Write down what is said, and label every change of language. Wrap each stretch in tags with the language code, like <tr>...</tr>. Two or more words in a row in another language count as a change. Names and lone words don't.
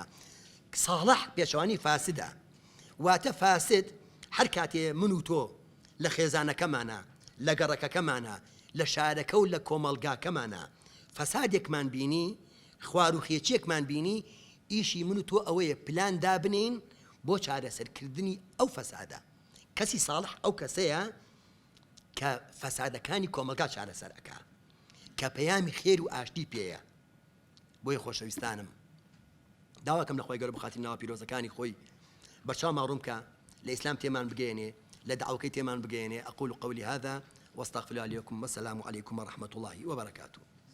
<ckb>ساڵح پێشەوانی فاسدە واتە فاسد هەر کاتێ من و تۆ لە خێزانەکەمانە لە گەڕەکەکەمانە لە شارەکە و لە کۆمەڵگاکەمانە فەسادێکمان بینی خوار و خێچێکمان بینی ئیشی من و تۆ ئەوەیە پلان دابنین بۆ چارەسەرکردنی ئەو فەسادە کەسی ساڵح ئەو کەسەیە کە فەسادەکانی کۆمەلگا چارەسەر ئەکا کە پەیامی خێر و ئاشتی پێیە. بۆیە خۆشەویستانم داواکەم لە خۆی گەورە بخاطر ناوە پیرۆزەکانی خۆی بە چاو ماڕووم کە لە ئیسلام تێمان بگەێنێ لە دعوەکەی تێمان بگەێنێ.</ckb> <ar>ئەقول قولي هذا واستغفر الله لكم والسلام عليكم ورحمة الله وبركاته.</ar>